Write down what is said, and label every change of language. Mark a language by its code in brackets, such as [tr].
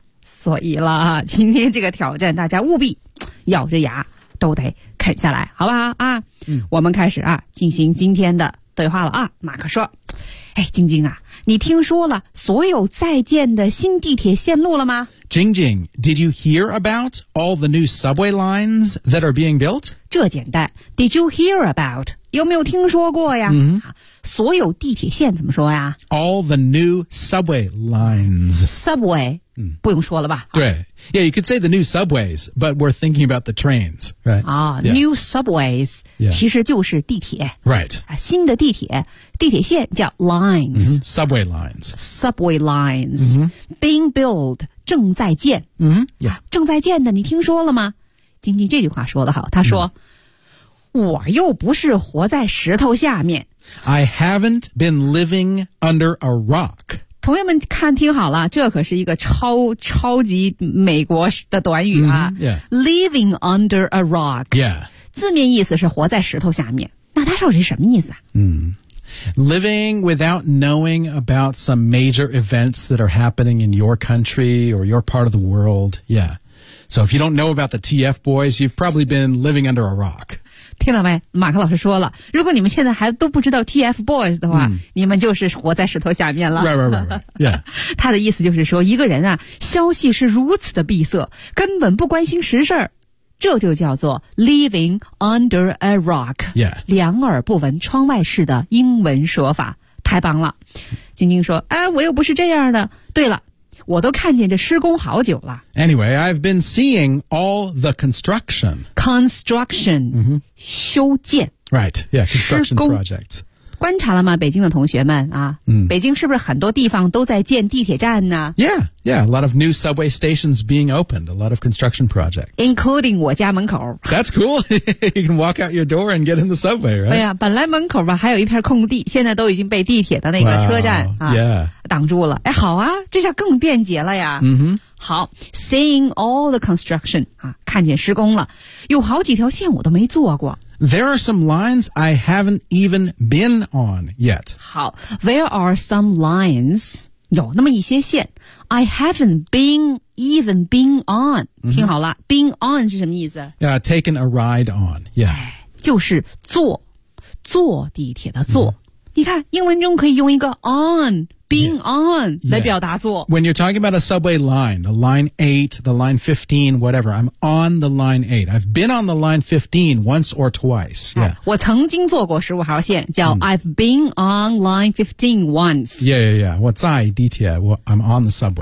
[zh] 所以了，今天这个挑战大家务必咬着牙都得啃下来，好不好啊？我们开始啊，进行今天的对话了啊。马克说，哎，晶晶啊，你听说了所有在建的新地铁线路了吗？ [en] 晶晶， did you hear about all the new subway lines that are being built? [zh] 这简单， [en] did you hear about? [zh] 有没有听说过呀？所有地铁线怎么说呀？ [en] All the new subway lines. Subway? [zh] 不用说了吧。对。 [en] Yeah, you could say the new subways, but we're thinking about the trains, right? New subways, [zh] 其实就是地铁。 [en] Right. [zh] 新的地铁，地铁线叫 lines. [en] Subway lines. Subway lines. Being built, [zh] 正在建。正在建的，你听说了吗？晶晶这句话说得好，他说，我又不是活在石头下面。 [en] I haven't been living under a rock. [zh] 同学们看听好了，这可是一个超级美国的短语啊。 [en] Living under a rock. Yeah. [zh] 字面意思是活在石头下面。那它到底是什么意思啊？ [en] Living without knowing about some major events that are happening in your country or your part of the world. Yeah. So if you don't know about the TF boys, you've probably been living under a rock. [zh] 听到没？马克老师说了，如果你们现在还都不知道 TFBOYS 的话，你们就是活在石头下面了。 [en] Right. [zh] 他的意思就是说，一个人啊，消息是如此的闭塞，根本不关心实事儿，这就叫做 [en] living under a rock。 Yeah. [zh] 两耳不闻窗外事的英文说法，太棒了。晶晶说：“哎，我又不是这样的。对了。” 我都看见这施工好久了。 [en] Anyway, I've been seeing all the construction. Construction, [zh] 修建。 [en] Right, yeah, construction projects. [zh] 观察了吗，北京的同学们啊？北京是不是很多地方都在建地铁站呢？ [en] Yeah, a lot of new subway stations being opened, a lot of construction projects. Including [zh] 我家门口。 [en] That's cool. You can walk out your door and get in the subway, right? [zh] 哎呀，本来门口吧，还有一片空地，现在都已经被地铁的那个车站挡住了。哎，好啊，这下更便捷了呀。好， [en] seeing all the construction, [zh] 啊，看见施工了。有好几条线我都没坐过。 [en] There are some lines I haven't even been on yet. 好， there are some lines... [zh] 有那么一些线 [en] I haven't been on. [zh] 听好了 been on 是什么意思 [en] Yeah, taken a ride on. Yeah. [zh] 就是坐地铁的坐。你看英文中可以用一个 on [en] being on [zh] 来表达做。 [en] When you're talking about a subway line, the line 8, the line 15, whatever, I'm on the line 8. I've been on the line 15 once or twice. Yeah. [zh] 我曾经坐过15号线叫 [en] I've been on line 15 once. Yeah, yeah, yeah. [zh] 我在地铁 [en] I'm on the subway.